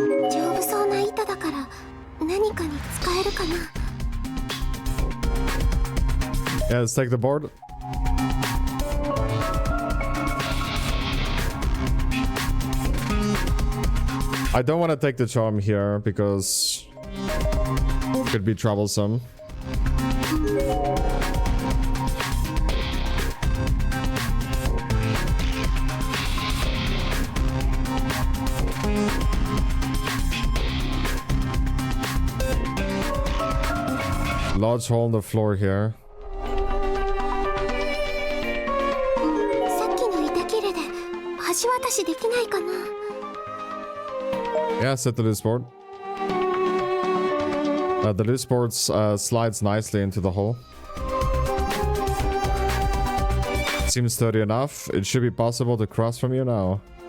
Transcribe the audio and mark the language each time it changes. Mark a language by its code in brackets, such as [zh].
[ja] 丈夫そうな糸だから何かに使えるかな。 [en] Yeah, let's take the board. I don't want to take the charm here because it could be troublesome. Large hole in the floor here. [ja] さっきの板切れで橋渡しできないかな。 [en] Yeah, set the loose board. The loose board slides nicely into the hole. Seems sturdy enough. It should be possible to cross from here now.